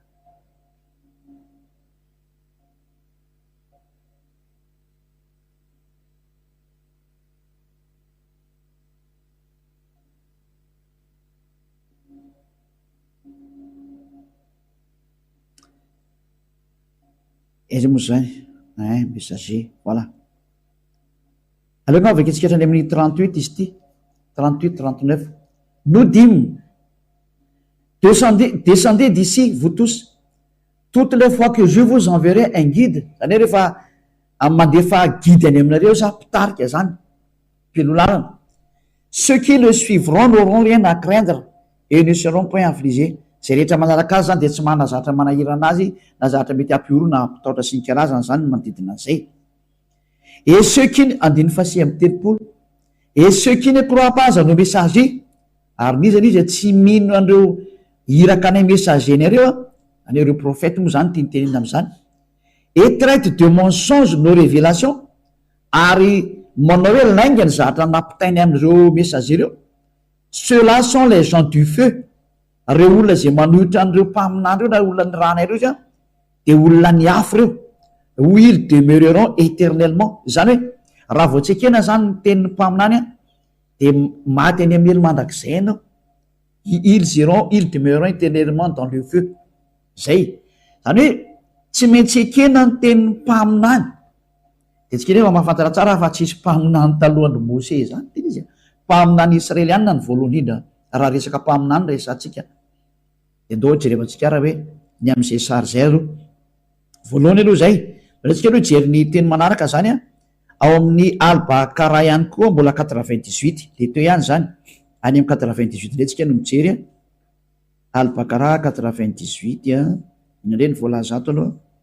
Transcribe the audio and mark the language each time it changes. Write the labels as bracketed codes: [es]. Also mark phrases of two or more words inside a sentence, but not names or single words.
[mg] Izy moa zany messager, voilà. Aleo gna avake tsika hatrany amin'ny 38 izy ty, 38, 39. [fr] Nous dîmes, descendez d'ici, vous tous, toutes les fois que je vous enverrai un guide. [mg] Zany rehefa mandefa guide any aminareo za mpitarika zany, mpilolarana. [fr] Ceux qui le suivront n'auront rien à craindre et ne seront point affligés. [mg] Zay rehetra manaraka azy zany de tsy manana zavatra manahirana azy na zavatra mety ampioro na ampitaotra sy ny karazana zany manodidina an'izay. [fr] Et ceux qui [mg] andiny fasi amin'ny telopolo, [fr] et ceux qui ne croient pas à nos messagers, [mg] ary niza izy tsy mino andreo iraka ny messager nareo an'ireo prophète moa zany tinytenena am'izany, [fr] et traite de mensonge nos révélations, [mg] ary manao hoe laingany zavatra nampitainy amin'ireo messager reo. [fr] Ceux-là sont les gens du feu. [mg] Reo olona zay manohitra an'ireo mpaminandreo na olona ny rana ireo zany de olona ny afo reo, [fr] où ils demeureront éternellement. [mg] Zany hoe raha vao tsy ekena zany ny tenin'ny mpaminany de maty any amely mandrakizay anao. [fr] Ils demeureront éternellement dans le feu. [mg] Zay zany hoe tsy maintsy ekena ny tenin'ny mpaminany. De tsika nefa mahafantatra tsara fa tsisy mpaminany talohan'ny Mose zany tena izy, mpaminany israelianina ny voalohany indra raha resaka mpaminany resantsika. De ndao jerevantsika raha hoe ny am'izay sary zay aloha voalohany aloha zay, atsika aloha jery ny teny manaraka zany ao amin'ny albakara ihany koa mbola 98 de teo ihany zany any amin'ny 98 le tsika no mijery albakara 98 inandre ny voalaza ato aloha